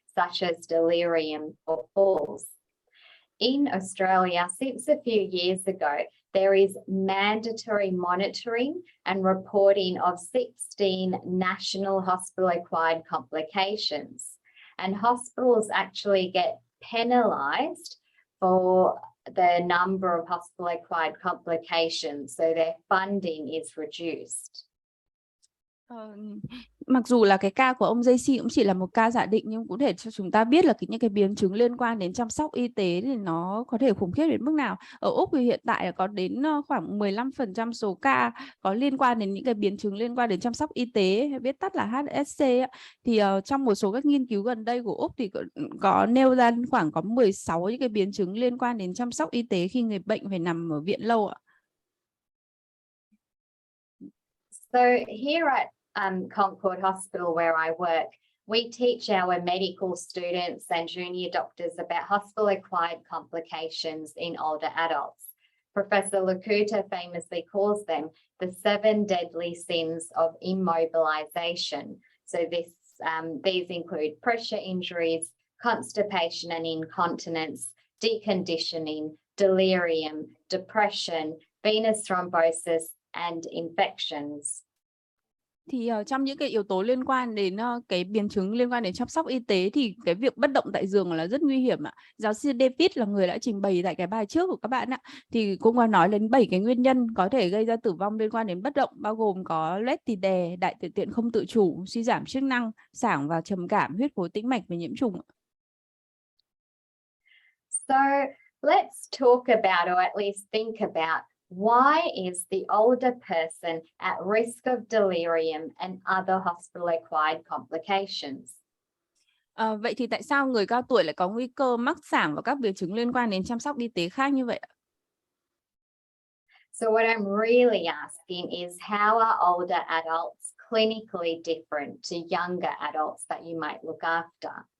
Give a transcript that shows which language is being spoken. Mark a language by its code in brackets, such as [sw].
[en] such as delirium or falls. In Australia, since a few years ago, there is mandatory monitoring and reporting of 16 national hospital-acquired complications. And hospitals actually get penalised for the number of hospital-acquired complications, so their funding is reduced. [vi] Mặc dù là cái ca của ông JC cũng chỉ là một ca giả định, nhưng cũng để cho chúng ta biết là những cái biến chứng liên quan đến chăm sóc y tế thì nó có thể khủng khiếp đến mức nào. Ở Úc thì hiện tại là có đến khoảng 15% số ca có liên quan đến những cái biến chứng liên quan đến chăm sóc y tế, hay viết tắt là HSC. Thì trong một số các nghiên cứu gần đây của Úc thì có nêu ra khoảng có 16 những cái biến chứng liên quan đến chăm sóc y tế khi người bệnh phải nằm ở viện lâu ạ. [en] So here at Concord Hospital, where I work, we teach our medical students and junior doctors about hospital-acquired complications in older adults. Professor Couteur famously calls them the 7 deadly sins of immobilization. So these include pressure injuries, constipation and incontinence, deconditioning, delirium, depression, venous thrombosis, and infections. [vi] Thì trong những cái yếu tố liên quan đến cái biến chứng liên quan đến chăm sóc y tế thì cái việc bất động tại giường là rất nguy hiểm ạ. Giáo sư David là người đã trình bày tại cái bài trước của các bạn ạ. Thì cũng có nói đến 7 cái nguyên nhân có thể gây ra tử vong liên quan đến bất động, bao gồm có loét tì đè, đại tiểu tiện không tự chủ, suy giảm chức năng, sảng và trầm cảm, huyết khối tĩnh mạch và nhiễm trùng. [en] So let's talk about, or at least think about, why is the older person at risk of delirium and other hospital-acquired complications? [vi] Vậy thì tại sao người cao tuổi lại có nguy cơ mắc sảng và các biến chứng liên quan đến chăm sóc y tế khác như vậy ạ? [en] So what I'm really asking is, how are older adults clinically different to younger adults that you might look after?